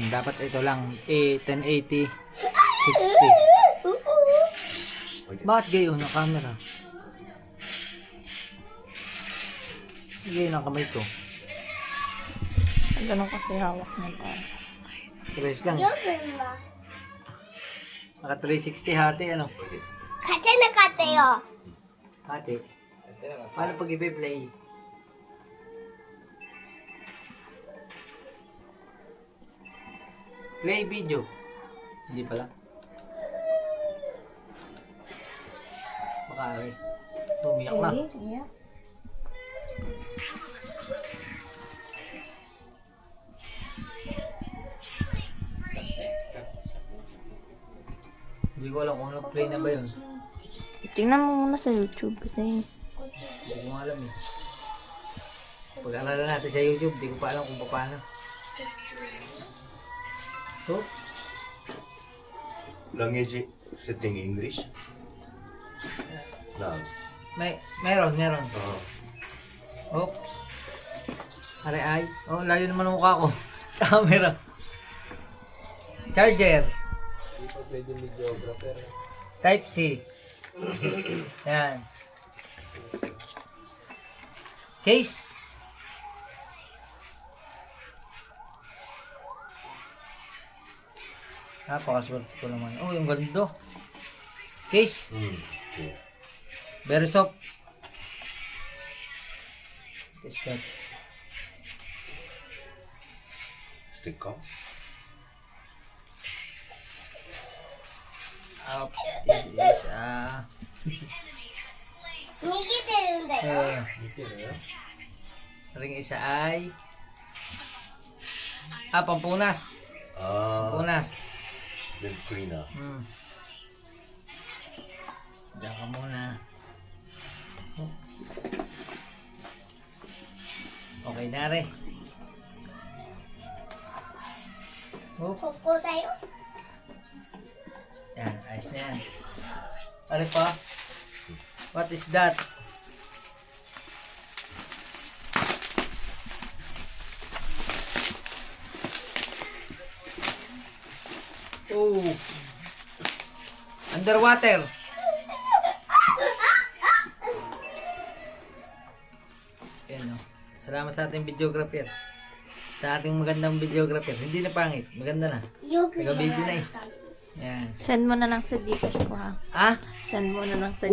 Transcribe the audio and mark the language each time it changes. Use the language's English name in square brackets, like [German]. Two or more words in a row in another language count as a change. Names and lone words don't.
[Filipino] Dapat ito lang. 1080 60. Bakit gayon ang camera? Gayon ang kamay ko. Ganun kasi hawak ng tao. Press lang. Naka 360 hati ano? [Japanese] 勝てなかったよ。 [Filipino] Hati. Paano pag i-play? [English] Play video. [Filipino] Hindi pala. Baka rin. Umiyak na. [English] Yeah. [Filipino] Hindi ko alam kung ano play na ba yun. Tingnan mo muna sa YouTube kasi Hindi ko alam eh. Pag-aralan natin sa YouTube, hindi ko pa alam kung paano. So, [English] Language setting English. Now. [Filipino] meron. Oh. Are ay. Oh, layo naman ang mukha ko. Sa camera. Charger. Hindi pa pwede videographer. Type C. Yan. Case. Napakaswerte ko naman. Oh, yung ganda. Case. Okay. [English] Very soft. This that. Sticker. This is [Japanese] 逃げてるんだよ。 [Filipino] ring isa ay pampunas. Pampunas. [English] Then screener. [Filipino] Diyan ka muna. Okay na rin. [Japanese] ここだよ。 [Filipino] Yan, ayos na yan. Ano pa? [English] What is that? Oh. [Filipino] Underwater. Yan o. Salamat sa ating videographer. Sa ating magandang videographer. Hindi na pangit. Maganda na. [Japanese] よくやら [Filipino] Taga-video na [Japanese] れ [Filipino] eh. [Japanese] た。 [Filipino] Yan. send mo na lang sa Gcash ko ha. Ah? Send mo na lang sa